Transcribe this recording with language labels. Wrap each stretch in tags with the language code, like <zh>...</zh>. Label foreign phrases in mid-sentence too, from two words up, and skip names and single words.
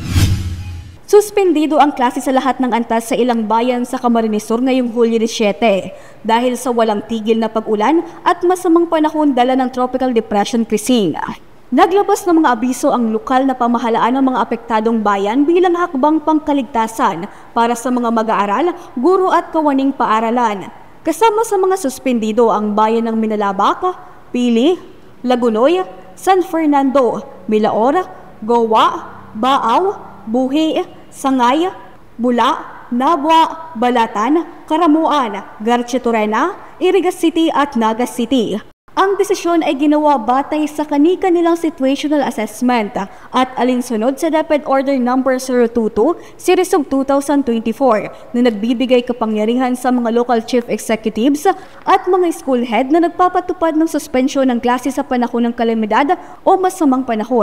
<tl>Suspendido ang klase sa lahat ng antas sa ilang bayan sa Camarines Sur ngayong Hulyo 17 dahil sa walang tigil na pag-ulan at masamang panahon dala ng Tropical Depression Krising. Naglabas ng mga abiso ang lokal na pamahalaan ng mga apektadong bayan bilang hakbang pangkaligtasan para sa mga mag-aaral, guro at kawaning paaralan. Kasama sa mga suspendido ang bayan ng Minalabak, Pili, Lagunoy, San Fernando, Milaor, Gowa, Baaw, Buhi, Sangay, Bula, Nabwa, Balatan, Karamuan, Garchitorena, Irigas City at Naga City. Ang desisyon ay ginawa batay sa kani-kanilang</tl> <en>situational assessment</en> <tl>at alinsunod sa DepEd Order No. 022 Series of 2024 na nagbibigay kapangyarihan sa mga</tl> <en>local chief executives</en> <tl>at mga</tl> <en>school head</en> <tl>na nagpapatupad ng suspensyon ng klase sa panahon ng kalamidad o masamang panahon.</tl>